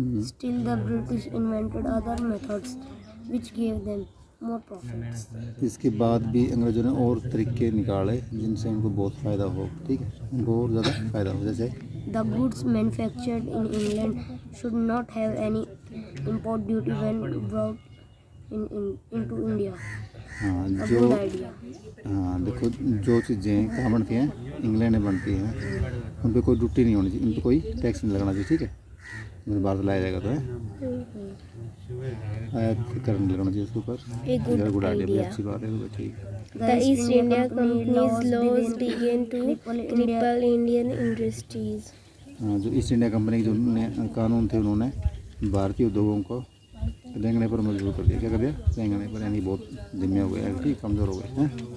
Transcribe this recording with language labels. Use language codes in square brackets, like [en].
[en] Still the British invented other methods which gave them more profits. [hi] इसके बाद भी अंग्रेज़ों ने और तरीके निकाले जिनसे उनको बहुत फ़ायदा हो, ठीक है, उनको और ज़्यादा फ़ायदा हो। जैसे [en] The goods manufactured in England should not have any import duty when brought into India. [hi] हाँ [en] A [hi] जो [en] good idea. [hi] हाँ देखो, जो चीज़ें कहाँ बनती हैं, इंग्लैंड में बनती हैं, उन पर कोई ड्यूटी नहीं होनी चाहिए, उन पर कोई टैक्स नहीं लगना चाहिए, ठीक है। जब बाहर से लाया जाएगा तो है आयात कर नहीं लगना चाहिए उसके ऊपर। गुड आइडिया, अच्छी बात है, तो ठीक है। [en] The East India Company's laws began to cripple Indian industries. [hi] हाँ, जो ईस्ट इंडिया कंपनी के जो कानून थे उन्होंने भारतीय उद्योगों को रेंगने पर मजबूर कर दिया। क्या कर दिया? रेंगने पर, यानी बहुत धीमे हो गए, ठीक, कमज़ोर हो गए हैं।